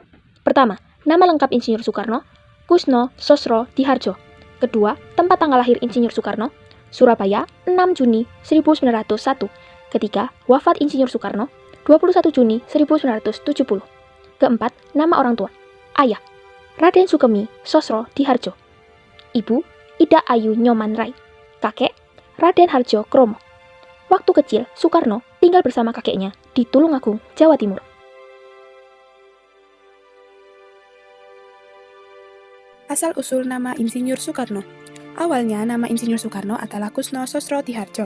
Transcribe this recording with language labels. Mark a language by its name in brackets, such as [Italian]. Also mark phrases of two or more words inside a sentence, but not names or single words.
[Indonesian] Pertama, nama lengkap Insinyur Soekarno, Kusno Sosro Diharjo. Kedua, tempat tanggal lahir Insinyur Soekarno, Surabaya, 6 Juni 1901. Ketiga, wafat Insinyur Soekarno, 21 Juni 1970. Keempat, nama orang tua. Ayah, Raden Sukemi Sosro Diharjo. Ibu, Ida Ayu Nyoman Rai. Kakek, Raden Harjo Kromo. Waktu kecil, Soekarno tinggal bersama kakeknya di Tulungagung, Jawa Timur. Asal-usul nama Insinyur Soekarno. Awalnya nama Insinyur Soekarno adalah Kusno Sosro Diharjo.